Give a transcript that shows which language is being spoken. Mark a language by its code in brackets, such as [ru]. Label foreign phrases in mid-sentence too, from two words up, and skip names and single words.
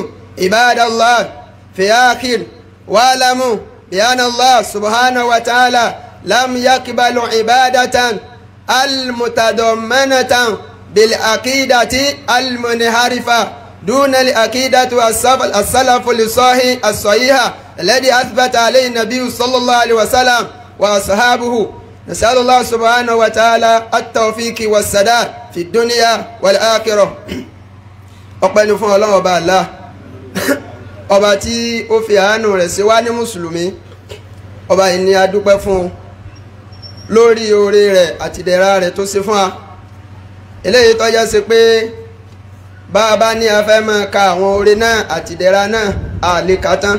[ar] عباد الله في آخر واعلموا بأن الله سبحانه وتعالى لم يقبل عبادة المتضمنة بالعقيدة المنحرفة دون العقيدة السلف الصحيحة الذي أثبت عليه النبي صلى الله عليه وسلم وأصحابه. نسأل الله سبحانه وتعالى التوفيق والسداد في الدنيا والآخرة. [yo] ọpẹ́ ni fún Ọlọ́run ọba Allah ọba tí ó fi àánú rẹ̀ ṣe wá ní mùsùlùmí. Ọba yìí ni a dúpẹ́ fún lórí oore rẹ̀ àti ìdẹ̀ra rẹ̀ tó ṣe fún wa. Eléyìí tó jẹ́ sí pé bá a bá ní a fẹ́ máa ka àwọn oore náà àti ìdẹ̀ra náà a lè kà tán.